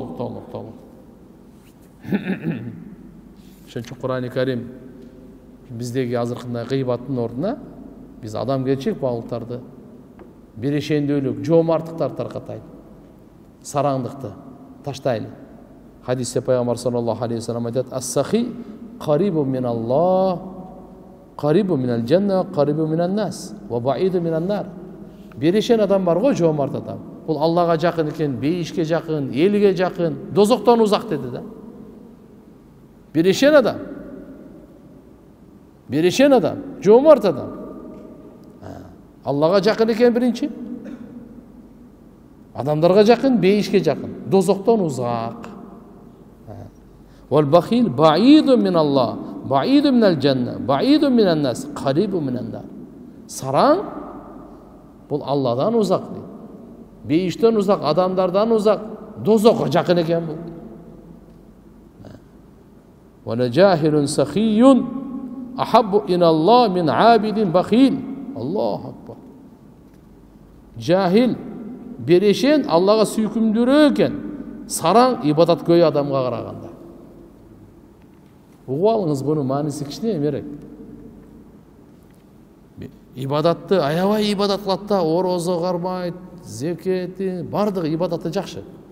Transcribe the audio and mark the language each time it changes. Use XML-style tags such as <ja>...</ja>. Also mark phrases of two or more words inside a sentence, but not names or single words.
<ky>Ошон үчүн Кур'ан-ы Карим биздеги азыркындай гыйбаттын ордуна биз адамгерчилик багылыктарды, берешендүүлүк, жоомарттыктарды таркатайлы. Сараңдыкты таштайлы. Хадисте пайгамбар</ky> <ar>صلى الله عليه وسلم айтат: "السخي قريب من الله قريب من الجنة قريب من الناس وبعيد من النار."</ar> <ky>Берешен адам бар го, жоомарт адам. Бул Аллага жакын экен, бейишке жакын, элге жакын, дозоктон узак деди да. Берешен адам. Берешен адам, жоомарт адам. Аллага жакын экен биринчи. Адамдарга жакын, бейишке жакын, дозоктон узак.</ky> <ar>والبخيل بعيد من الله بعيد من الجنة بعيد من الناس قريب من النار.</ar> <ky>Сараң бул Алладан узак дейт. Бейиштен узак, адамдардан узак, дозокко жакын экен бул.</ky> <ar>ولجاهل سخي أحب إلى الله من عابد بخيل. الله أكبر.</ar> <ky>Жахил, берешен Аллага сүйкүмдүүрөөк экен, сараң ибадаткөй адамга караганда. Угуп алыңыз, буну мааниси кичине эмерек. Ибадатты аябай ибадат кылат да, орозо кармайт, зекети, бардыгы ибадаты жакшы.</ky>